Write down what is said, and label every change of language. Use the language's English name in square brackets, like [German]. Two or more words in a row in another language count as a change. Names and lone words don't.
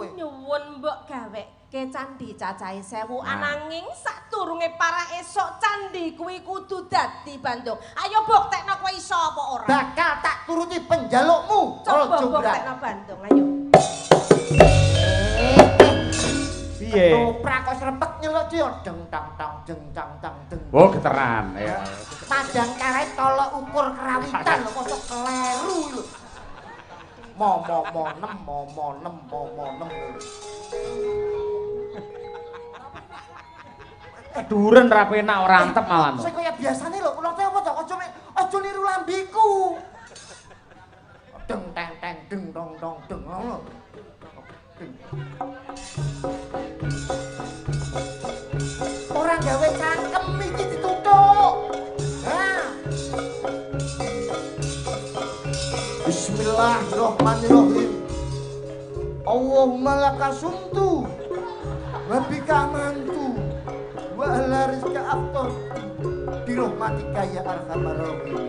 [Javanese] Aku nyuwun mbok gaweke candi cacahe 1000 ananging sadurunge para esok candi kuwi kudu dadi Bandung. Ayo buktekno kowe iso apa ora? Bakal tak turuti penjalukmu. Coba Jumbrang. buktekno Bandung, ayo. Piye? Toprak kok srepet nyeluk yo deng tang tang deng tang tang deng. Oh, geteran ya. Padang karet tolok ukur kerawitan lho kok kleru lho. Mo nem. Keduren ra penak ora antep malah. Sing kaya biasane lho, kula teh apa to aja niru lambiku. Deng teng teng deng dong dong deng ngono. Ora gawe cangkem iki dituthuk. Nah. [Arabic] بسم الله الرحمن الرحيم. اللهم لك صمت وبك آمنت وعلى رزقك أفطرت برحمتك يا أرحم الراحمين.